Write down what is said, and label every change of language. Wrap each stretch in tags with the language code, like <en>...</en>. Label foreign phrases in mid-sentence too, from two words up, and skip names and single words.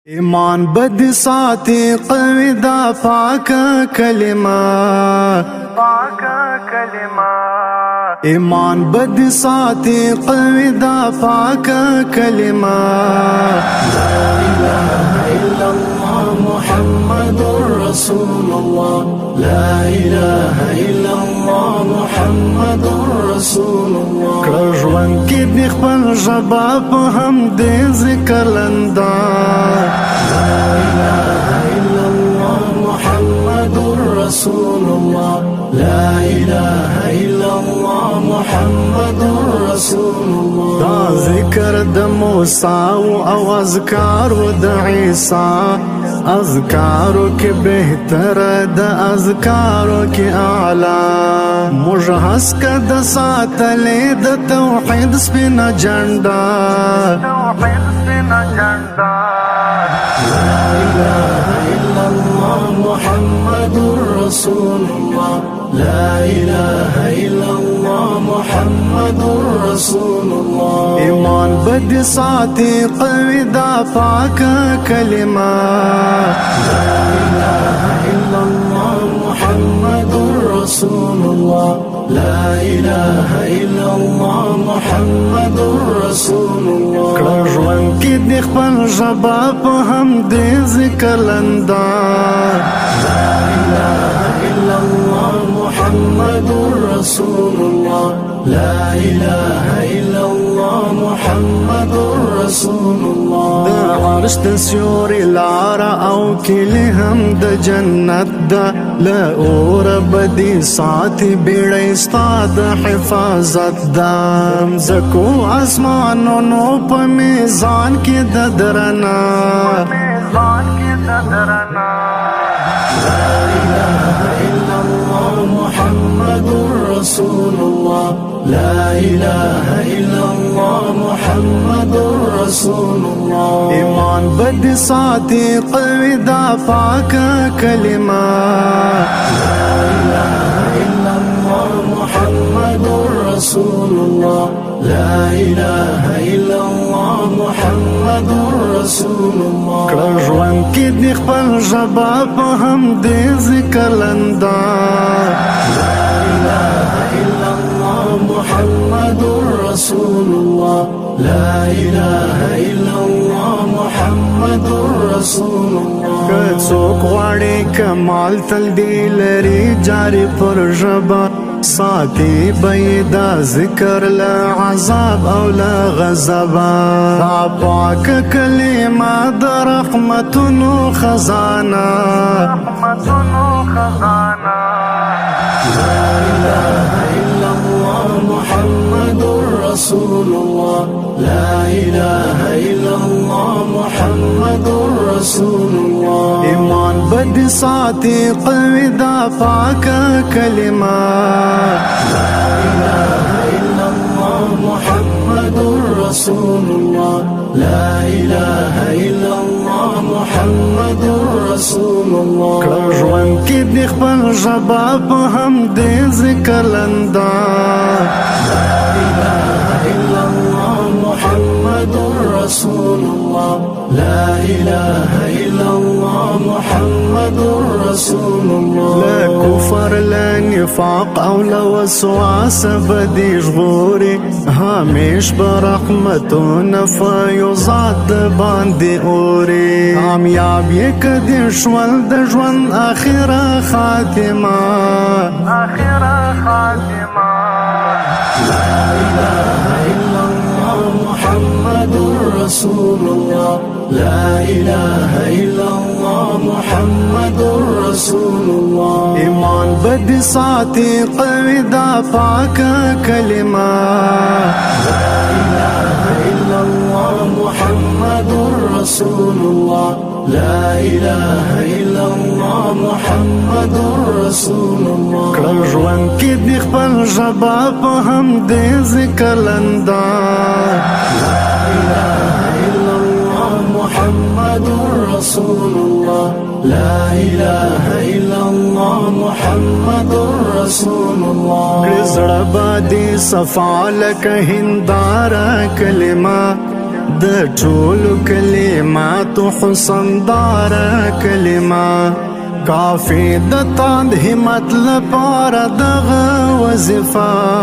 <ps>ایمان بد ساتي قوي دا پاکه کلمه ایمان بد ساتي قوي دا پاکه کلمه</ps> <ar>لا إله إلا الله محمد رسول الله لا إله إلا الله محمد رسول الله</ar> <ps>کړه ژوند کې د خپل ژبه په هم دې ذکر لندا</ps> <ar>لا إله إلا الله محمد رسول الله لا إله إلا الله محمد رسول الله</ar> <ps>دا ذکر د موسی او اذکار د عیسی اذکارو کې بهتر د اذکارو کې اعلی مجهز کد ساتلې د توحید سپینا جنډا</ps> <ar>لا إله إلا الله محمد رسول الله لا إله إلا الله محمد رسول الله</ar> <ps>ایمان بد ساتي قوي دا پاکه کلمه</ps> <ar>لا إله إلا الله محمد رسول الله لا إله إلا الله محمد رسول الله</ar> <ps>کړه ژوند کې د خپل ژبه په هم دې ذکر لندا</ps> <ar>لا إله إلا الله محمد رسول الله لا إله إلا الله محمد رسول الله</ar> <ps>د عرش د سیوري لاره او کلی هم د جنت ده له اور بدی ساتي بیړۍ ستا د حفاظت ده مځکو اسمانونو په میزان کې د درنا</ps> <ar>لا إله إلا الله محمد رسول الله لا إله إلا الله محمد رسول الله</ar> <ps>ایمان بد ساتي قوي دا پاکه کلمه</ps> <ar>لا إله إلا الله محمد رسول الله لا إله إلا الله محمد رسول الله</ar> <ps>کړه ژوند کې د خپل ژبه په هم دې ذکر لندا</ps> <ar>لا إله إلا الله محمد رسول الله لا إله إلا الله محمد رسول الله</ar> <ps>که څوک غواړي کمال تل دی لري جاری پر ژبه ساتي بيدا ذکر</ps> <ar>لا عذاب</ar> <ps>او</ps> <ar>لا غضب</ar> <ps>دا پاکه کلمه د رحمتونو خزانه</ps> <ar>لا إله إلا الله محمد رسول الله لا إله إلا الله محمد رسول الله</ar> <ps>ایمان بد ساتي قوي دا پاکه کلمه</ps> <ar>لا إله إلا الله محمد رسول الله لا إله إلا الله محمد رسول الله</ar> <ps>کړه ژوند کې د خپل ژبه په هم دې ذکر لندا</ps> <ar>لا إله إلا الله محمد رسول الله لا إله إلا الله محمد رسول الله لا كفر لا نفاق</ar> <ps>او</ps> <ar>لا وسواس</ar> <ps>بدی ژغوري همیش برحمتون فیضات باندې اوري کامیاب یې کدي شول د ژوند اخره خاتمه</ps> <ar>لا إله إلا الله محمد رسول الله لا إله إلا الله محمد رسول الله</ar> <ps>ایمان بد ساتي قوي دا پاکه کلمه</ps> <ar>لا إله إلا الله محمد رسول الله لا إله إلا الله محمد رسول الله</ar> <ps>کړه ژوند کې د خپل ژبه په هم دې ذکر لندا</ps> <ar>لا إله إلا الله محمد رسول الله لا إله إلا الله محمد رسول الله</ar> <ps>زړه باندې صفا لکه هنداره کلمه د ټولو کلماتو حسن دار کلمه کافی د تاند همت لپاره دغه وظیفه</ps>